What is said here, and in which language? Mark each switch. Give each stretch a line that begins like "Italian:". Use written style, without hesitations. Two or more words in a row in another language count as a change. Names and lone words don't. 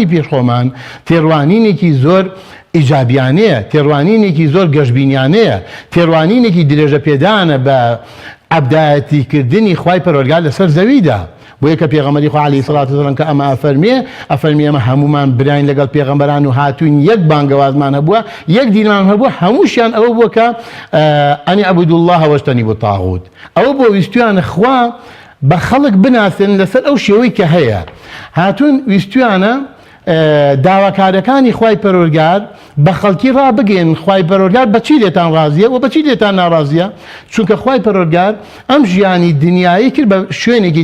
Central Kurdish: پێشخۆمان تێڕوانینێکی زۆر ئیجابیانەیە تێڕوانینێکی زۆر گەشتبینیانەیە تێڕوانینێکی درێژە پێدانە بە عەبدایەتیکردنی خوای پەروەردگار لەسەر زەویدا بۆیە کە پێغەمبەری خوا
Arabic: عەلەیهی سەڵات وسەلام
Central Kurdish: کە ئەمە ئەفەرمێ ئەمە هەمومان براین لەگەڵ پێغەمبەران و هاتوین یەک بانگەوازمان هەبووە یەک دینمان هەبووە هەمووشیان ئەوە بووە کە
Arabic: ئەن اعبدوا الله واجتنبوا الطاغوت
Central Kurdish: ئەوە بۆ ویستویانە خوا بە خەڵک بناسن لەسەر ئەو شێوەی کە هەیە هاتوون ویستویانە داواکارەکانی خوای پەروەردگار بە خەڵکی ڕابگەن خوای پەروەردگار بەچی لێتان ڕازیە و بەچی لێتان ناڕازیە چونکە خوای پەروەردگار ئەم ژیانی دنیایی کرد بە شوێنێکی